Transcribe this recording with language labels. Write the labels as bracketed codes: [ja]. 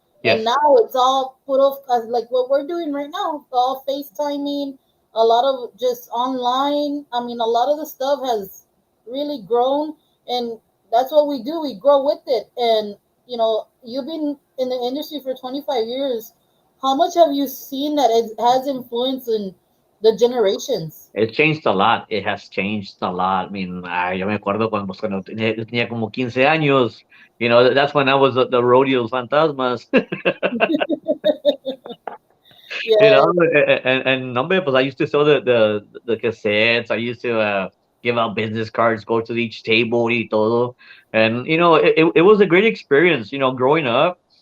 [en] Yes. And now it's all put off like what we're doing right now, all FaceTiming, a lot of just online. I mean, a lot of the stuff has really grown, and that's what we do. We grow with it. And you've been in the industry for 25 years. How much have you seen that it has influence in the generations? It changed a lot. It has changed a lot. I mean, [es] yo me acuerdo cuando tenía como 15 años. [en] That's when I was the Rodeos Fantasmas. Yeah. And number, [es] pues [en] I used to sell the cassettes. I used to give out business cards, go to each table [es] y todo. [en] And, it was a great experience, growing up.